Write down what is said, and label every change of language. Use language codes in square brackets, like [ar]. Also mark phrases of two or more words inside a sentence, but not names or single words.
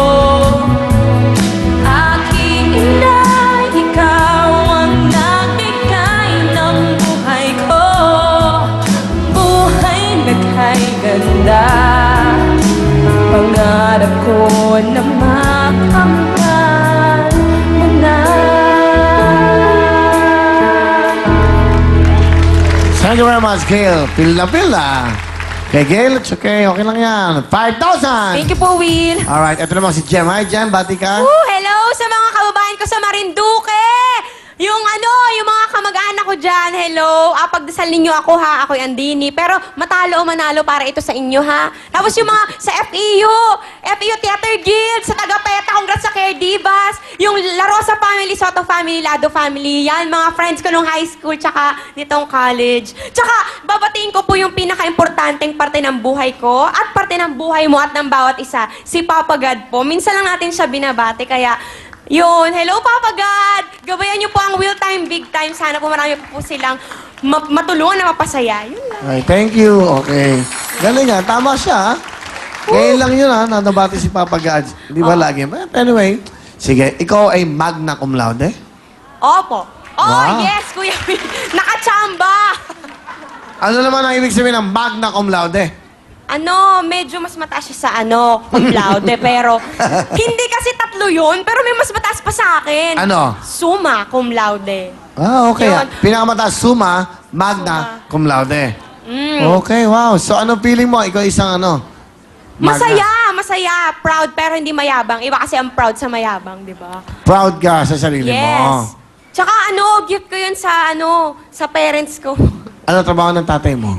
[tl] Aking inay, ikaw ang nagbigay ng buhay ko. Buhay naghay ganda, pangarap ko na makamtan mo na. [en] Thank you very much, Gail. [tl] Feel na. Kay Gail, [en] it's okay. [tl] Okay lang yan. 5,000! [en] Thank you [tl] po, Will. Alright, ito naman si Jem. Hi, Jem. Bati ka? Hello sa mga kababayan ko sa Marinduque! Yung mga kamag-anak ko dyan, hello. Pagdasal ninyo ako ha, ako'y Andini. Pero matalo o manalo para ito sa inyo ha. Tapos yung mga sa FEU Theater Guild, sa Tagapeta, congrats sa Care Divas. Yung La Rosa Family, Soto Family, Lado Family, yan, mga friends ko nung [en] high school, [tl] tsaka nitong college. Tsaka, babatiin ko po yung pinaka-importanteng parte ng buhay ko at parte ng buhay mo at ng bawat isa, si Papa God po. Minsan lang natin siya binabate, kaya yun, hello Papa God! Gabayan niyo po ang Will Time, Big Time. Sana po marami po silang matulungan na mapasaya. Yun lang. [en] Okay, thank you. [tl] Okay. Galing nga. Tama siya. Ngayon lang yun ha, nanabati si Papa God. Di ba lagi? [en] But anyway, [tl] sige, ikaw ay [la] magna cum laude? [tl] Opo. Oh, Wow. yes, Kuya Will. Nakachamba! Ano naman ang ibig sabihin ng [la] magna cum laude? [tl] Medyo mas mataas siya sa [la] cum laude, [tl] pero hindi kasi tatlo yun, pero may mas mataas pa sa akin. Ano? [la] Summa cum laude. [tl] Ah, okay. Yun. Pinakamataas, [la] summa, magna cum laude. [tl] Okay, wow. So, anong feeling mo? Ikaw isang ano? Magna. Masaya. Proud, pero hindi mayabang. Iba kasi ang proud sa mayabang, di ba? Proud ka sa sarili mo. Yes. Tsaka gift ko yun sa sa parents ko. Ano trabaho ng tatay mo?